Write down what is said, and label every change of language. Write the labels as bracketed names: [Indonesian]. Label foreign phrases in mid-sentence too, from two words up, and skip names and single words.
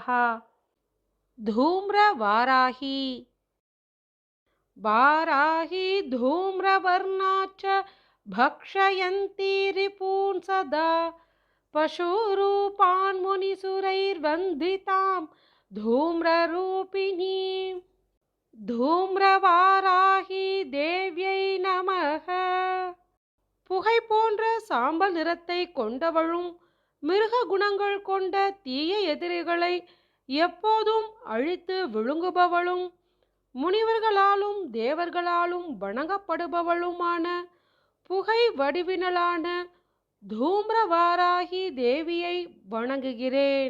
[Sanskrit] धूम्र वाराही वाराही धूम्रवर्णा च भक्षयन्ती रिपून् सदा पशुरूपान् मुनिसुरैर्वन्दितां धूम्ररूपिणीं। धूम्रवाराही देव्यै நமः। [Tamil] புகை போன்ற சாம்பல் நிறத்தை கொண்டவளும் மிருக குணங்கள் கொண்ட தீய எதிரிகளை எப்போதும் அழித்து விழுங்குபவளும் முனிவர்களாலும் தேவர்களாலும் வணங்கப்படுபவளுமான புகை வடிவினலான தூம்ரவாராகி தேவியை வணங்குகிறேன்.